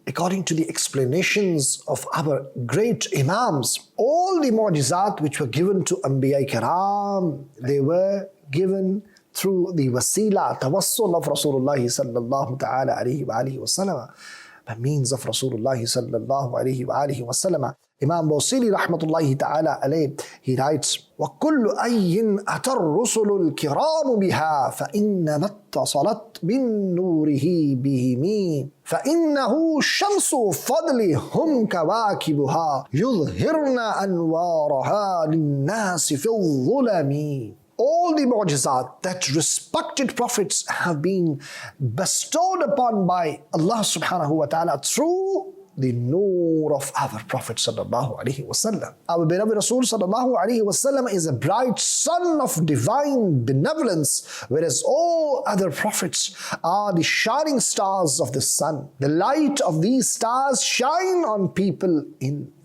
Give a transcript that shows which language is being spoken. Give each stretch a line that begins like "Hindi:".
English: According to the explanations of our great imams, all the mu'jizat which were given to Anbiya Kiram, they were given through the wasila, tawassul of Rasulullah sallallahu ta'ala alayhi wa alihi wa sallam, by means of Rasulullah sallallahu alayhi wa alihi wa sallam. Imam Busiri rahmatullahi ta'ala alayhi, he writes,
Arabic: وَكُلُّ أَيٍّ أَتَى الرُّسُلُ الْكِرَامُ بِهَا فَإِنَّمَا اتصلت من نوره بهم فإنه شمس فضل هم كواكبها يظهرن أنوارها للناس في الظلم.
English: All the mu'jizat that respected prophets have been bestowed upon by Allah subhanahu wa ta'ala through the nur of our Prophet sallallahu alaihi wasallam. Our beloved Rasul sallallahu alaihi wasallam is a bright sun of divine benevolence, whereas all other prophets are the shining stars of the sun. The light of these stars shine on people in